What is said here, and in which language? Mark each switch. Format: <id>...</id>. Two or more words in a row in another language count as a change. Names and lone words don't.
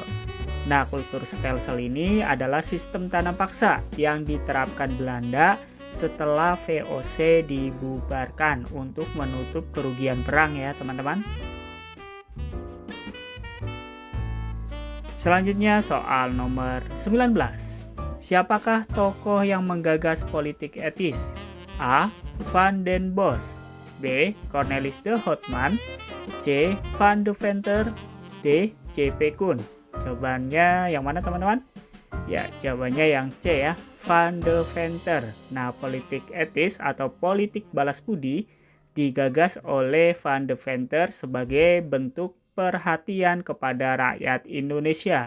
<id>Nah, Kulturstelsel ini adalah sistem tanam paksa yang diterapkan Belanda setelah VOC dibubarkan untuk menutup kerugian perang ya teman-teman. Selanjutnya soal nomor 19. Siapakah tokoh yang menggagas politik etis? A. Van den Bosch, B. Cornelis de Houtman, C. Van de Venter, D. J.P. Koen. Jawabannya yang mana teman-teman? Ya, jawabannya yang C ya, Van de Venter. Nah, politik etis atau politik balas budi digagas oleh Van de Venter sebagai bentuk perhatian kepada rakyat Indonesia.</id>